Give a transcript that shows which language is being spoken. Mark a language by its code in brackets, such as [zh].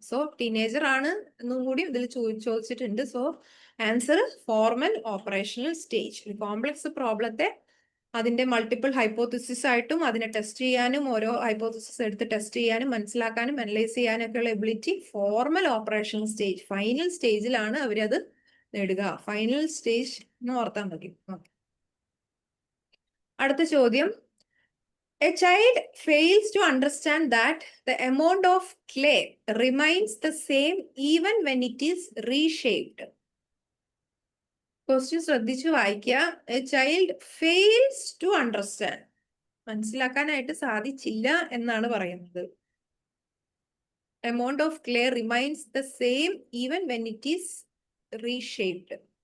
[ml] So teenager ആണ് എന്നും കൂടി ഇതിൽ ചോദിച്ചിട്ടുണ്ട്. So answer formal operational stage. Complex പ്രോബ്ലത്തെ അതിന്റെ മൾട്ടിപ്പിൾ ഹൈപ്പോത്തിസിസ് ആയിട്ടും അതിനെ ടെസ്റ്റ് ചെയ്യാനും ഓരോ ഹൈപ്പോത്തിസിസ് എടുത്ത് ടെസ്റ്റ് ചെയ്യാനും മനസ്സിലാക്കാനും അനലൈസ് ചെയ്യാനും ഒക്കെയുള്ള ability formal operational stage final സ്റ്റേജിലാണ് അവരത് നേടുക. ഫൈനൽ സ്റ്റേജ് എന്ന് ഓർത്താൽ മതി. അടുത്ത ചോദ്യം, [en] a child fails to understand that the amount of clay remains the same even when it is reshaped. [ml] Question ശ്രദ്ധിച്ചു വായിക്കുക. [en] a child fails to understand, [ml] മനസ്സിലാക്കാനായിട്ട് സാധിച്ചില്ല എന്നാണ് പറയുന്നത്. [en] Amount of clay remains the same even when it is reshaped.